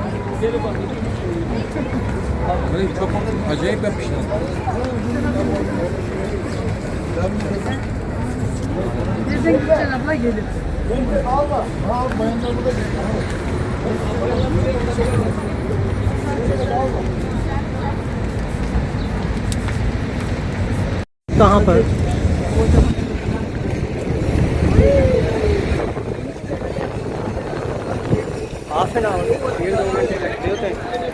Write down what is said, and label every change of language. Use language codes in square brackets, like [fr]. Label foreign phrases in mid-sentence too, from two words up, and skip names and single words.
[tr] Burayı çok acayip yapmışlar. Nereden gideceksin abla gelip? [hi] कहाँ पर? [en] half an hour [hi] 1.5 घंटे लगते होते हैं।